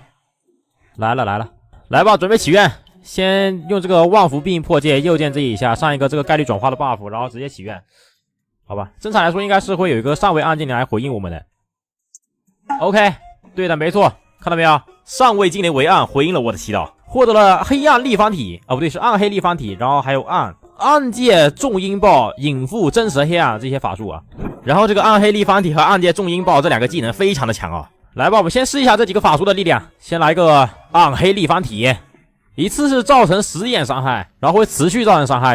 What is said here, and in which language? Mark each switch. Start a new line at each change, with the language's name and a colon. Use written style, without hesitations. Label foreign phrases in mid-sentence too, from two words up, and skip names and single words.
Chinese: 來了，來吧，準備祈願。先用這個萬福必應破戒，右鍵這一下上一個這個概率轉化的 buff， 然後直接祈願。好吧，正常來說應該是會有一個上位暗精靈來回應我們的。OK， 對的，沒錯，看到沒有？上位精靈為暗回應了我的祈禱，獲得了黑暗立方體，不對，是暗黑立方體，然後還有暗暗界重音爆、引附真实黑暗这些法术啊。然后这个暗黑立方体和暗界重音爆这两个技能非常的强啊。来吧，我们先试一下这几个法术的力量。先来个暗黑立方体，一次是造成10眼伤害，然后会持續造成傷害。